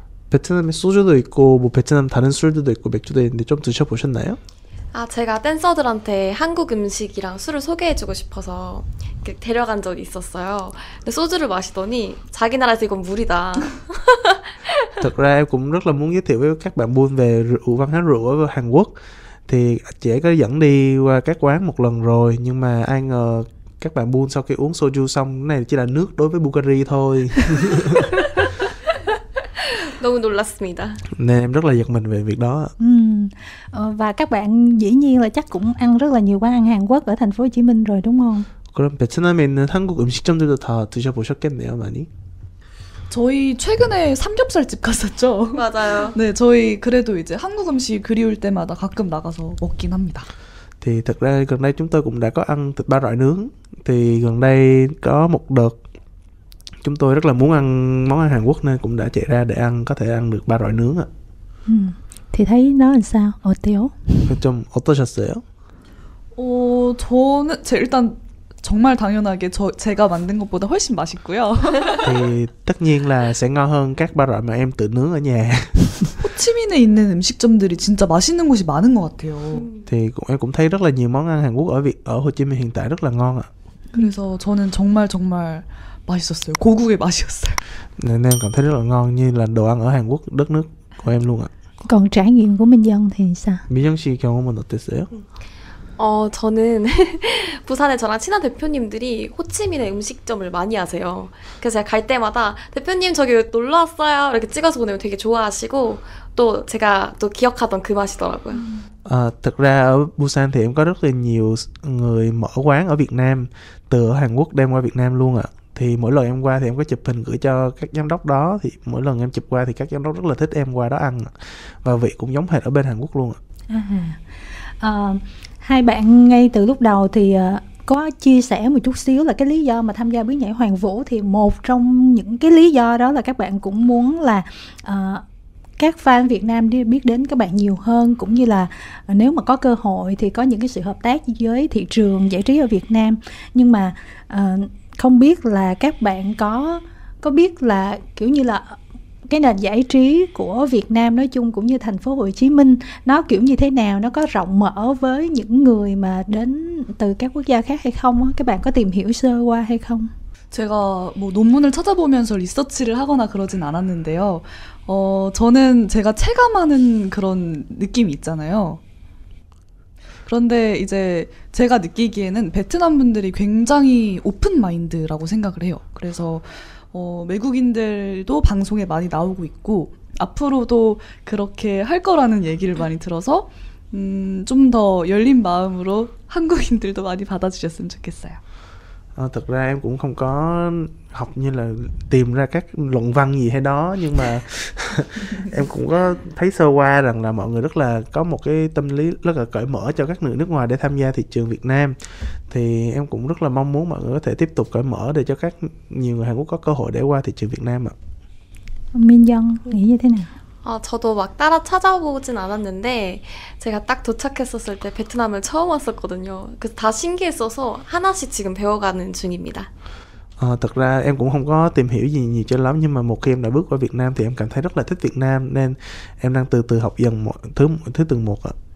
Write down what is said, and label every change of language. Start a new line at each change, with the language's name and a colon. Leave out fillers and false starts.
Korean: 베트남에 소주도 있고 뭐 베트남 다른 술들도 있고 맥주도 있는데 좀 드셔보셨나요? 아, 제가 댄서들한테 한국 음식이랑 술을 소개해주고 싶어서 이렇게 데려간 적이 있었어요. 근데 소주를 마시더니 자기 나라에서 이건 물이다.
Vietnamese: Thật ra em cũng rất là muốn giới thiệu với các bạn buôn về rượu, văn hóa rượu ở Hàn Quốc. Thì chị ấy có dẫn đi qua các quán một lần rồi nhưng mà ai ngờ các bạn buôn sau khi uống soju xong cái này chỉ là nước đối với Bulgari thôi.
Korean: 너무 놀랐습니다.
Vietnamese: Nên em rất là giật mình về việc đó. Và các bạn dĩ nhiên là chắc cũng ăn rất là nhiều quán ăn Hàn Quốc ở thành phố Hồ Chí Minh rồi đúng không?
Korean: 그럼 베트남에 있는 한국 음식점들도 다 드셔보셨겠네요, 많이? 저희 최근에 삼겹살집 갔었죠. 맞아요. 네, 저희 그래도 이제 한국 음식 그리울 때마다 가끔 나가서 먹긴 합니다.
Vietnamese: Thì thật ra gần đây chúng tôi cũng đã có ăn thịt ba rọi nướng. Thì gần đây có một đợt chúng tôi rất là muốn ăn món ăn Hàn Quốc nên cũng đã chạy ra để có thể ăn được ba rọi nướng ạ. Thì thấy nó làm sao?
Korean: 어때요? 좀 어떠셨어요? 저는 일단 정말 당연하게 제가 만든 것보다 훨씬 맛있고요.
Vietnamese: Thì tất nhiên là sẽ ngon hơn các ba rọi mà em tự nướng ở nhà.
Korean: 호치민에 있는 음식점들이 진짜 맛있는 곳이 많은 것 같아요.
Vietnamese: Thì em cũng thấy rất là nhiều món ăn Hàn Quốc ở Hồ Chí Minh hiện tại rất là ngon ạ.
Korean: 그래서 저는 정말 맛있었어요. 고국의 맛이었어요.
Vietnamese: Nên em cảm thấy rất là ngon như là đồ ăn ở Hàn Quốc, đất nước của em luôn ạ. Còn trải nghiệm của Minh Dân thì sao?
Korean: 민정 씨 경험은 어땠어요? 저는 부산에 저랑 친한 대표님들이 호치민의 음식점을 많이 하세요. 그래서 제가 갈 때마다 대표님 저기 놀러 왔어요 이렇게 찍어서 보내면 되게 좋아하시고 또 제가 또 기억하던 그 맛이더라고요.
Vietnamese: Thực ra ở Busan thì em có rất là nhiều người mở quán ở Việt Nam từ ở Hàn Quốc đem qua Việt Nam luôn ạ. Thì mỗi lần em qua thì em có chụp hình gửi cho các giám đốc đó. Thì mỗi lần em chụp qua thì các giám đốc rất là thích em qua đó ăn. Và vị cũng giống hệt ở bên Hàn Quốc luôn ạ. Hai bạn ngay từ lúc đầu thì có chia sẻ một chút xíu là cái lý do mà tham gia bước nhảy Hoàng Vũ. Thì một trong những cái lý do đó là các bạn cũng muốn là các fan Việt Nam đi biết đến các bạn nhiều hơn, cũng như là nếu mà có cơ hội thì có những cái sự hợp tác với thị trường giải trí ở Việt Nam. Nhưng mà không biết là các bạn có biết là kiểu như là cái nền giải trí của Việt Nam nói chung cũng như thành phố Hồ Chí Minh nó kiểu như thế nào, nó có rộng mở với những người mà đến từ các quốc gia khác hay không? Các bạn có tìm hiểu sơ qua hay không?
Korean: 제가 뭐 논문을 찾아보면서 리서치를 하거나 그러진 않았는데요. 저는 제가 체감하는 그런 느낌이 있잖아요. 그런데 이제 제가 느끼기에는 베트남 분들이 굉장히 오픈 마인드라고 생각을 해요. 그래서 외국인들도 방송에 많이 나오고 있고 앞으로도 그렇게 할 거라는 얘기를 많이 들어서 좀 더 열린 마음으로 한국인들도 많이 받아주셨으면 좋겠어요.
Vietnamese: Thực ra em cũng không có học như là tìm ra các luận văn gì hay đó, nhưng mà em cũng có thấy sơ qua rằng là mọi người rất là có một cái tâm lý rất là cởi mở cho các người nước ngoài để tham gia thị trường Việt Nam. Thì em cũng rất là mong muốn mọi người có thể tiếp tục cởi mở để cho nhiều người Hàn Quốc có cơ hội để qua thị trường Việt Nam ạ. Minh Dân nghĩ như thế nào?
Korean: 저도 막 따라 찾아보진 않았는데 제가 딱 도착했었을 때 베트남을 처음 왔었거든요. 그래서 다 신기했어서 하나씩 지금 배워가는 중입니다.
Vietnamese: Thật ra em cũng không có tìm hiểu gì nhiều cho lắm, nhưng mà một khi em đã bước qua Việt Nam thì em cảm thấy rất là thích Việt Nam, nên em đang từ từ học dần mọi thứ từng một ạ.